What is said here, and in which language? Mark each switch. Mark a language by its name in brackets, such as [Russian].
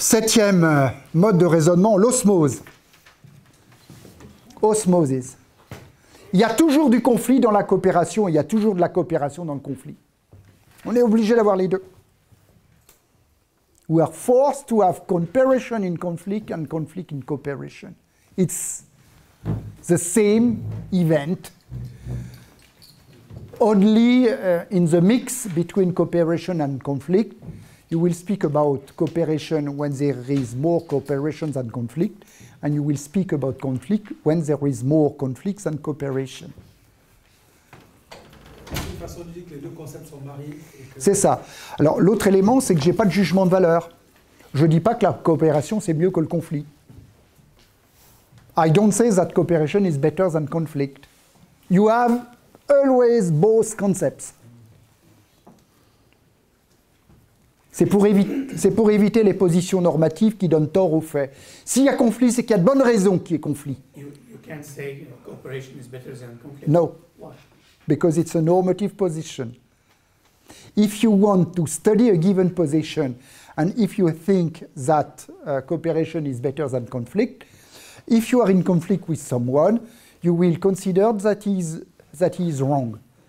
[French] Septième mode de raisonnement, l'osmose. Osmosis. Il y a toujours du conflit dans la coopération, il y a toujours de la coopération dans le conflit. On est obligé d'avoir les deux. [English] We are forced to have cooperation in conflict and conflict in cooperation. It's the same event, only in the mix between cooperation and conflict. You will speak about cooperation when there is more cooperation than conflict, and you will speak about conflict when there is more conflicts than cooperation. [French] Une façon de dire que les deux concepts sont mariés. C'est ça. Alors, l'autre élément, c'est que je n'ai pas de jugement de valeur. Je ne dis pas que la coopération, c'est mieux que le conflit. [English] I don't say that cooperation is better than conflict. You have always both concepts. [French] C'est pour éviter les positions normatives qui donnent tort aux faits. S'il y a conflit, c'est qu'il y a de bonnes raisons qu'il y ait conflit. [English] You can't say cooperation is better than conflict. No. Why? Because it's a normative position. If you want to study a given position, and if you think that cooperation is better than conflict, if you are in conflict with someone, you will consider that he is wrong.